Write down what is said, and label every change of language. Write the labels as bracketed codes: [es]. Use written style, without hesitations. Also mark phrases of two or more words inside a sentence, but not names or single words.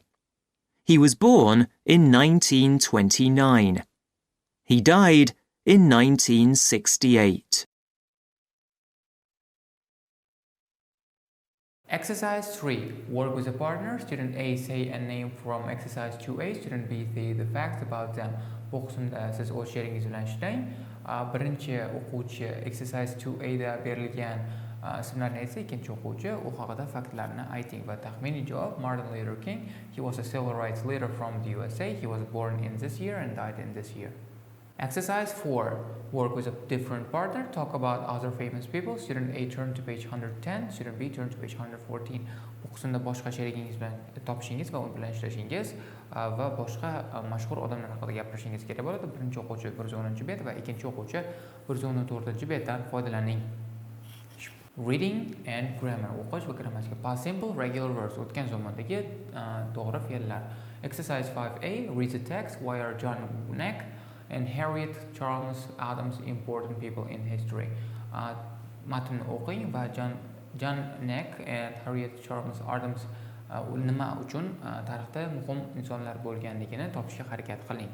[en] He was born in 1929. He died in 1968. Exercise 3. Work with a partner. Student A say a name from exercise 2A. Student B say the facts about them. [uz] Bu qismda siz o'z sheringiz bilan ishlang. Birinchi o'quvchi exercise 2A da berilgan ismlarni aytsa, ikkinchi o'quvchi u haqida faktlarni ayting va taxminiy javob Martin Luther King. [en] He was a civil rights leader from the USA. He was born in this year and died in this year. Exercise 4. Work with a different partner. Talk about other famous people. Student A turn to page 110. Student B turn to page 114. [uz] Bu qismda boshqa sherigingiz bilan topishingiz va u bilan ishlashingiz va boshqa mashhur odamlar haqida gapirishingiz kerak bo'ladi. Birinchi o'quvchi 110-bet va ikkinchi o'quvchi 114-betdan foydalaning. [en] Reading and grammar. [uz] O'qish va grammatika. [en] Past simple regular verbs. [uz] O'tgan zamondagi to'g'ri fe'llar. [en] Exercise 5A. Read the text. Why are John Neck and Harriet Charles Adams important people in history? [uz] Matnni o'qing va John Neck and Harriet Charles Adams nima uchun tarixda muhim insonlar bo'lganligini topishga harakat qiling.